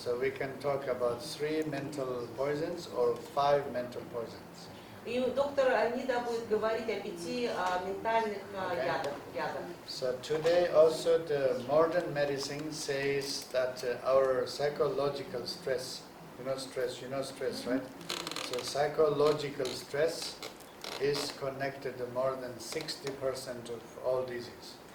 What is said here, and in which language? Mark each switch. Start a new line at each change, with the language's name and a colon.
English: So we can talk about 3 mental poisons or 5 mental poisons.
Russian: И доктор Нида будет говорить о 5 ментальных ядах.
English: So today also the modern medicine says that our psychological stress, you know stress, right? So psychological stress is connected to more than 60% of all disease.